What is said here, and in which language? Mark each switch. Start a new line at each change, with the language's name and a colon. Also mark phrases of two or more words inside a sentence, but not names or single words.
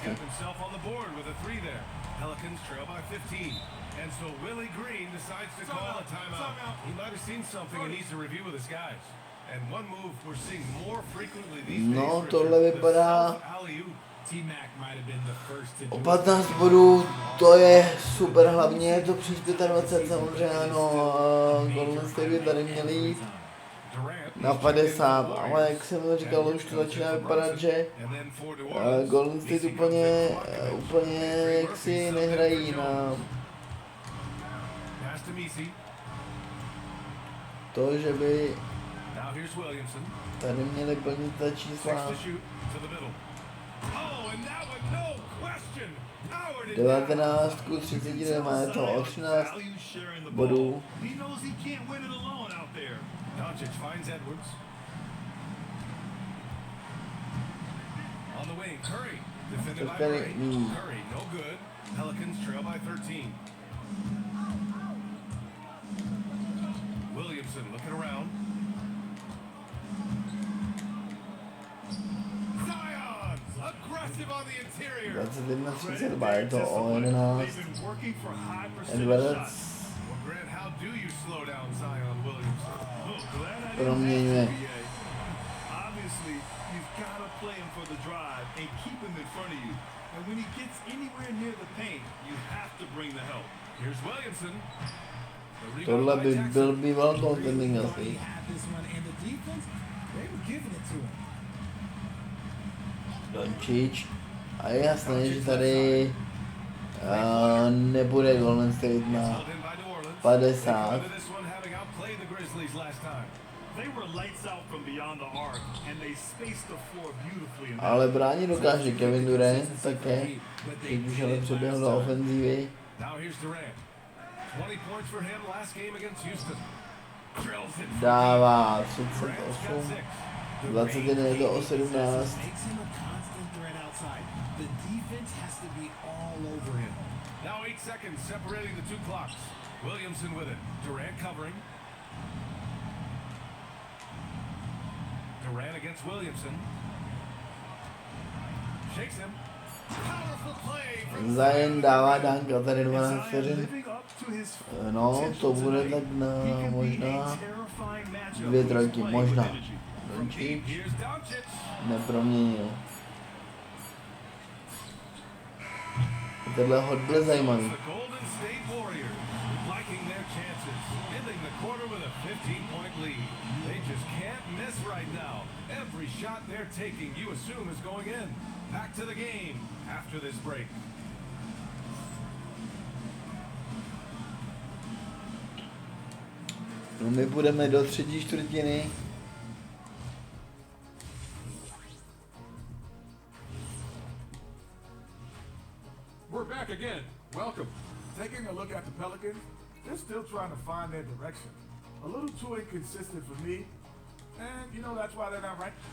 English: kept himself on the board with a three there. Pelicans trail by 15. And so Willie Green decides to call a timeout. He might have seen something and needs to review with his guys. And one move we're seeing more frequently these days,
Czech: No, Richard, tohle
English: the
Czech: vypadá
English: self-alley-oop. T-Mac might have been the first to do
Czech: o
English: it.
Czech: 15 bodů, to je super, hlavně je to přes 25 samozřejmě, ano, Golden State by tady měli jít Durant na 50, ale jak jsem říkal, už to začíná vypadat, že
English: and then for New Orleans.
Czech: Golden State úplně jaksi nehrají na
English: Pass to Messi.
Czech: to, že by
English: Now here's Williamson.
Czech: tady měli plnit ta
English: Six
Czech: čísla.
English: to shoot to the middle. Oh, and that one, no question. Howard did
Czech: 19 ku 32, je to o 13
English: Values sharing the
Czech: bodů.
English: ball. He knows he can't win it alone out there. Doncic finds Edwards. On the wing, Curry. Defended by Curry, Murray. Curry, no good. Pelicans trail by 13. Williamson looking around. Zion, aggressive on the interior.
Czech: 21-32, je to o 11.
English: They've been working for high percentage Edwards shots. Well, Grant, how do you slow down Zion Williamson? Oh, glad I didn't
Czech: proměňuje.
English: ask you, BA. Obviously, you've got to play him for the drive and keep him in front of you. And when he gets anywhere near the paint, you have to bring the help. Here's Williamson. The rebound
Czech: Tohle by by
English: Jackson.
Czech: byl býval contending
English: He
Czech: asi.
English: had this one, and the defense, they were giving it to him. Doncic.
Czech: A je jasné, že tady nebude Golden State na
English: Held in by New Orleans.
Czech: 50.
English: They come into this one having outplayed the Grizzlies last time. They were lights out from beyond the arc, and they spaced the floor beautifully. In that.
Czech: Ale bránit dokáže Kevin Durant také, teď už ale přeběhl do ofenzívy.
English: Now here's Durant. 20 points for him last game against Houston. Drills it.
Czech: Dává
English: Durant's got
Czech: 38,
English: 6.
Czech: 21 je to o 17.
English: Makes him a constant threat outside. The defense has to be all over him. Now 8 seconds separating the two clocks. Williamson with it. Durant covering. Durant against Williamson. Shakes him. Powerful play from
Czech: Zion dává dánka tady
English: And
Czech: 12
English: Zion
Czech: vteřin.
English: living up to his
Czech: No,
English: potential
Czech: to bude
English: tonight.
Czech: tak na
English: He can be a
Czech: možná
English: terrifying matchup
Czech: dvě
English: when he's
Czech: trojky,
English: playing
Czech: možná.
English: with energy. from deep.
Czech: Doncic
English: Here's Doncic.
Czech: neproměnil. Tohle hod byl zajímavý.
English: The Golden State Warriors liking their chances, ending the quarter with a 15-point lead. They just can't miss right now. Every shot they're taking, you assume, is going in. Back to the game after this break.
Czech: No my půjdeme do třetí čtvrtiny.
English: We're back again. Welcome. Taking a look at the Pelicans, they're still trying to find their direction. A little too inconsistent for me, and you know that's why they're not ranked.